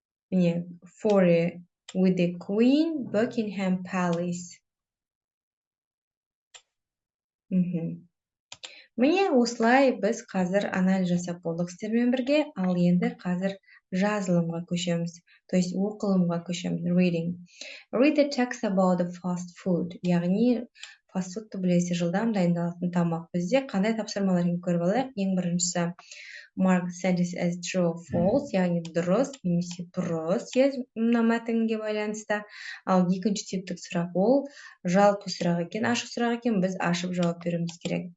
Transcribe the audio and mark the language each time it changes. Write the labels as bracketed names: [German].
[Kazakh] Міне [English] with the Queen, Buckingham Palace. [Kazakh] Міне осылай біз қазір анализ жасап болдық сіздермен бірге, ал енді қазір жазылымға көшеміз, [Russian] то есть [Kazakh] оқылымға көшеміз, reading. [English] Read the text about the fast food, [Kazakh] яғни фастфудты білесіз, жылдам дайындалатын тамақ. Бізде қандай тапсырмалар көріп алайық? Ең біріншісі, [English] mark sentence as true or false, [Kazakh] яғни дұрыс немесе бұрыс, мына мәтінге байланысты. Ал екінші типтік сұрақ ол жалпы сұрақ екен, ашық сұрақ екен, біз ашып жауап беруіміз керек.